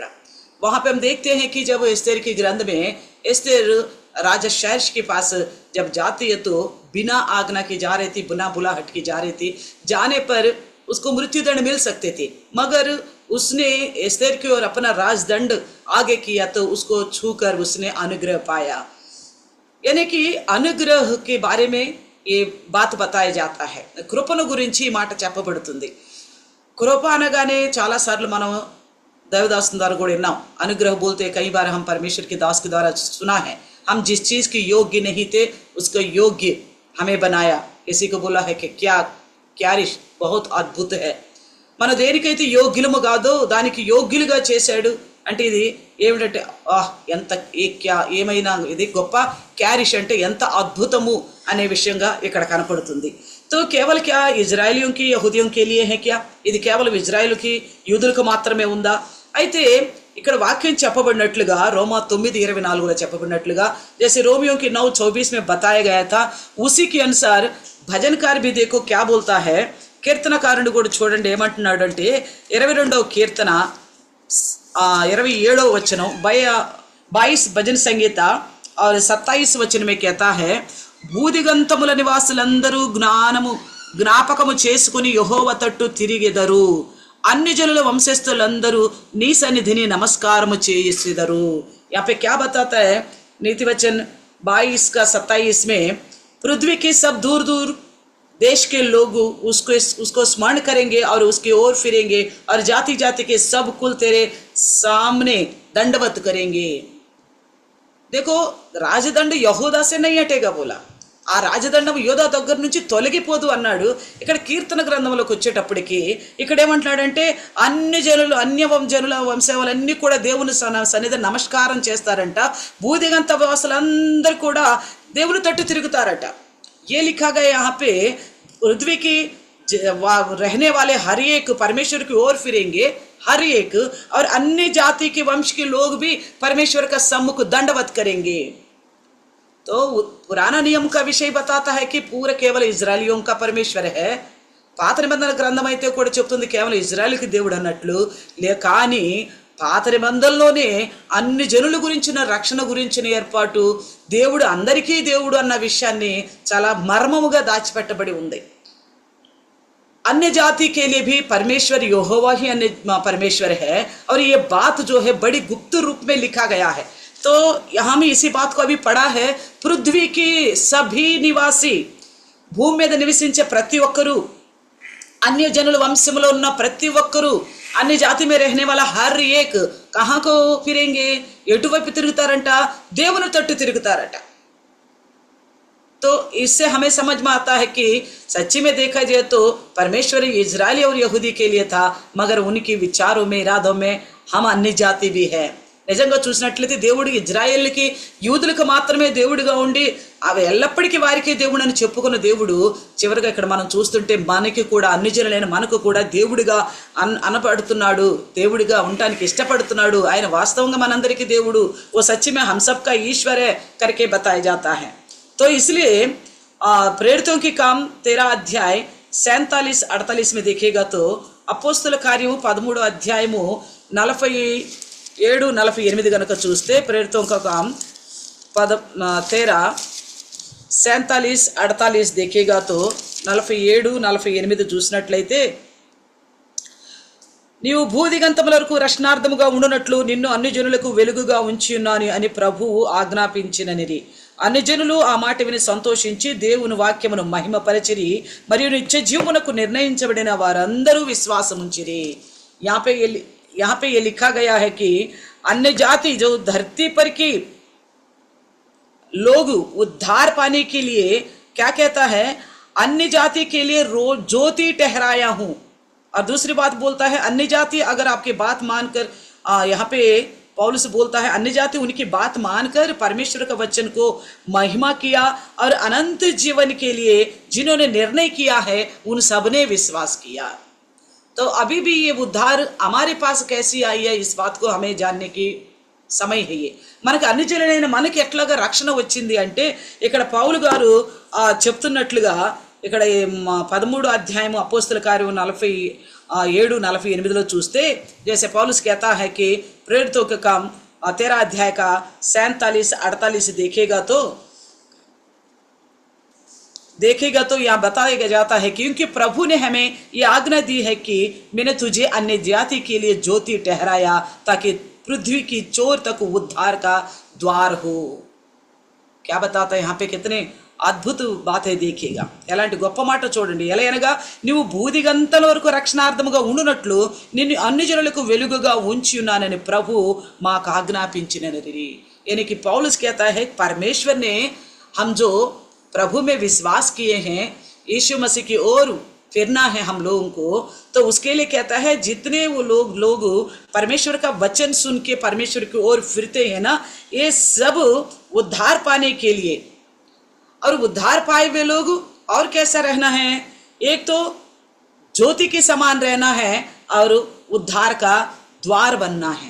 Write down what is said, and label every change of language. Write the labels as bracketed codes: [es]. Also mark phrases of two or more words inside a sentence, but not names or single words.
[hi] वहाँ पे हम देखते हैं कि जब एस्तेर की ग्रंथ में एस्तेर राजा शैर्श के पास जब जाती है तो बिना आज्ञा की जा रही थी, बिना बुलाहट की जा रही थी. जाने पर उसको मृत्युदंड मिल सकते थे, मगर उसने एस्तेर की ओर अपना राजदंड आगे किया तो उसको छूकर उसने अनुग्रह पाया. यानी कि अनुग्रह के बारे में ये बात बताया जाता है. [te] కృపను గురించి ఈ మాట చెప్పబడుతుంది. కృప అనగానే చాలాసార్లు మనం [hi] देवदास द्वारा [te] కూడా విన్నాం. [hi] अनुग्रह बोलते कई बार हम परमेश्वर के दास के द्वारा सुना है. हम जिस चीज़ की योग्य नहीं थे उसको योग्य हमें बनाया. किसी को बोला है कि क्या रिश बहुत अद्भुत है. [te] మన దేనికైతే యోగ్యులము కాదో దానికి యోగ్యులుగా చేశాడు అంటే ఇది ఏమిటంటే ఎంత ఏమైనా ఇది గొప్ప. క్యారిష్ అంటే ఎంత అద్భుతము అనే విషయంగా ఇక్కడ కనపడుతుంది. [hi] तो केवल क्या इजरायलियों की यहूदियों के लिए है क्या? [te] ఇది కేవలం ఇజ్రాయేలుకి యూదులకు మాత్రమే ఉందా? అయితే ఇక్కడ వాక్యం చెప్పబడినట్లుగా రోమా 9:24 చెప్పబడినట్లుగా [hi] जैसे रोमियो की 9:24 में बताया गया था, उसी के अनुसार भजनकार भी देखो क्या बोलता है. [te] కీర్తనకారుడు కూడా చూడండి ఏమంటున్నాడు అంటే 22వ కీర్తన 27వ వచనం [hi] 22 भजन संगीता और 27 वचन में कहता है, [te] భూదిగంతముల నివాసులందరూ జ్ఞాపకము చేసుకుని యెహోవా తట్టు తిరిగెదరు. अन्य जनुల వంశస్థులందరూ నీ సన్నిధిని నమస్కారము చేసెదరు. [hi] यहाँ पे क्या बताता है नीति वचन 22 का 27 में, पृथ्वी के सब दूर दूर देश के लोग उसको स्मरण करेंगे और उसकी ओर फिरेंगे और जाति जाति के सब कुल तेरे सामने दंडवत करेंगे. देखो రాజదండ యహూదా से नहीं हटेगा बोला. [te] ఆ రాజదండం యోధా దగ్గర నుంచి తొలగిపోదు అన్నాడు. ఇక్కడ కీర్తన గ్రంథంలోకి వచ్చేటప్పటికి ఇక్కడ ఏమంటున్నాడంటే అన్ని జనుల వంశావళన్నీ కూడా దేవుని సన్నిధిని నమస్కారం చేస్తారంట. భూదిగంత వాసులందరూ కూడా దేవుని తట్టు తిరుగుతారట. [hi] ये लिखा गया यहाँ पे पृथ्वी की रहने वाले हर एक परमेश्वर की ओर फिरेंगे, हर एक, और अन्य जाति के वंश के लोग भी परमेश्वर का सम्मुख दंडवत करेंगे. तो पुराना नियम का विषय बताता है कि पूरा केवल इजरायलियों का परमेश्वर है. [te] పాత నిబంధన గ్రంథం అయితే కూడా చెప్తుంది కేవలం ఇజ్రాయెల్కి దేవుడు అన్నట్లు. కానీ పాత నిబంధనలోనే అన్ని జనుల గురించిన రక్షణ గురించిన ఏర్పాటు, దేవుడు అందరికీ దేవుడు అన్న విషయాన్ని చాలా మర్మముగా దాచిపెట్టబడి ఉంది. [hi] अन्य जाति के लिए भी परमेश्वर यहोवा ही अन्य परमेश्वर है, और ये बात जो है बड़ी गुप्त रूप में लिखा गया है. तो यहाँ में इसी बात को अभी पढ़ा है, पृथ्वी की सभी निवासी, [te] భూమి మీద నివసించే ప్రతి ఒక్కరూ, अन्य జనుల వంశంలో ఉన్న ప్రతి ఒక్కరూ, [hi] अन्य जाति में रहने वाला हर एक कहाँ को फिरेंगे, [te] ఎటువైపు తిరుగుతారంట, దేవుని తట్టు తిరుగుతారట. [hi] तो इससे हमें समझ में आता है कि सच्ची में देखा जाए तो परमेश्वर इजरायली और यहूदी के लिए था, मगर उनकी विचारों में इरादों में हम अन्य जाति भी है. [te] నిజంగా చూసినట్లయితే దేవుడు ఇజ్రాయేలుకి యూదులకు మాత్రమే దేవుడిగా ఉండి అవి ఎల్లప్పటికీ వారికే దేవుడు అని చెప్పుకున్న దేవుడు చివరిగా ఇక్కడ మనం చూస్తుంటే మనకి కూడా అన్ని జనులైన మనకు కూడా దేవుడిగా అనపడుతున్నాడు, దేవుడిగా ఉండటానికి ఇష్టపడుతున్నాడు. ఆయన వాస్తవంగా మనందరికీ దేవుడు. [hi] वो सच्ची में हम सबका ईश्वर है करके बताया जाता है. तो इसलिए प्रेरितों की काम 13 अध्याय 47-48 में देखेगा तो [te] అపోస్తల కార్యము 13వ అధ్యాయము 47-48 కనుక చూస్తే [hi] ప్రేరితోं का काम 13 47, 48 देखिएगा तो [te] 47, 48 చూసినట్లయితే, నీవు భూదిగంతముల వరకు రక్షణార్థముగా ఉండునట్లు నిన్ను అన్ని జనులకు వెలుగుగా ఉంచి ఉన్నాను అని ప్రభువు ఆజ్ఞాపించిననిది. అన్ని జనులు ఆ మాట విని సంతోషించి దేవుని వాక్యమును మహిమపరచిరి, మరియు నిత్య జీవమునకు నిర్ణయించబడిన వారందరూ విశ్వాసముంచిరి. [hi] यहाँ पे ये लिखा गया है कि अन्य जाति जो धरती पर की लोग उद्धार पाने के लिए क्या कहता है, अन्य जाति के लिए रोज ज्योति ठहराया हूं. और दूसरी बात बोलता है अन्य जाति अगर आपकी बात मानकर, यहाँ पे पौलुस बोलता है अन्य जाति उनकी बात मानकर परमेश्वर का वचन को महिमा किया और अनंत जीवन के लिए जिन्होंने निर्णय किया है उन सब ने विश्वास किया. तो अभी भी ये उद्धार हमारे पास कैसी आई है, इस बात को हमें जानने की समय है. [te] ये మనకు అన్ని జనులైన మనకి ఎట్లాగా రక్షణ వచ్చింది అంటే, ఇక్కడ పౌలు గారు చెప్తున్నట్లుగా ఇక్కడ 13వ అధ్యాయం అపోస్తల కార్యం 47, 48 చూస్తే, [hi] जैसे पौलुस कहता है कि प्रेरितों का काम 13 अध्याय का 47, 48 देखेगा तो यहाँ बताया जाता है कि क्योंकि प्रभु ने हमें ये आज्ञा दी है कि मैंने तुझे अन्य जाति के लिए ज्योति ठहराया ताकि पृथ्वी की चोर तक उद्धार का द्वार हो. क्या बताता है यहाँ पे, कितने अद्भुत बातें देखिएगा. [te] ఎలాంటి గొప్ప మాట చూడండి. ఎలా అనగా, నువ్వు భూదిగంతల వరకు రక్షణార్థముగా ఉండునట్లు నిన్ను అన్ని జనులకు వెలుగుగా ఉంచి ఉన్నానని ప్రభు మాకు ఆజ్ఞాపించినది. [hi] यानी कि पौलुस कहता है परमेश्वर ने हम जो प्रभु में विश्वास किए हैं, यीशु मसीह की ओर फिरना है हम लोगों को, तो उसके लिए कहता है जितने वो लोग परमेश्वर का वचन सुन के परमेश्वर की ओर फिरते हैं ना, ये सब उद्धार पाने के लिए, और उद्धार पाए हुए लोग और कैसा रहना है, एक तो ज्योति के समान रहना है और उद्धार का द्वार बनना है.